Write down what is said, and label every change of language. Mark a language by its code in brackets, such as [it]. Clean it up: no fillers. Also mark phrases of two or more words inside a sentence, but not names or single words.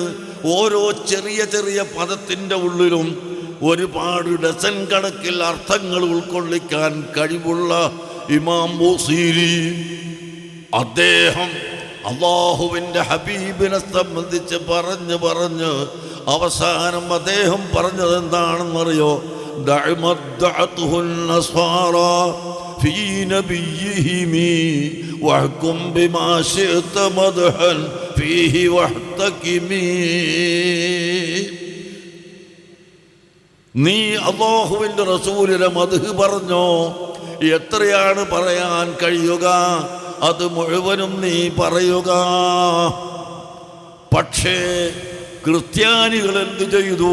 [ml] ഓരോ ചെറിയ ചെറിയ പദത്തിൻ്റെ ഉള്ളിലും ഒരുപാട് ഡസൻ കണക്കിൽ അർത്ഥങ്ങൾ ഉൾക്കൊള്ളിക്കാൻ കഴിവുള്ള ഇമാം ബൂസീരി, അദ്ദേഹം അല്ലാഹുവിൻ്റെ ഹബീബിനെ സംബന്ധിച്ച് പറഞ്ഞ് അവസാനം അദ്ദേഹം പറഞ്ഞത് എന്താണെന്നറിയോ? [ar] في نبيهم واحكم بما شئت مدحا فيه واحتكمي. [ml] നീ അല്ലാഹുവിൻ്റെ റസൂലിനെ മദ്ഹ് പറഞ്ഞോ, എത്രയാണ് പറയാൻ കഴിയുക അത് മുഴുവനും നീ പറയുക. പക്ഷേ ക്രിസ്ത്യാനികൾ എന്ത് ചെയ്തു?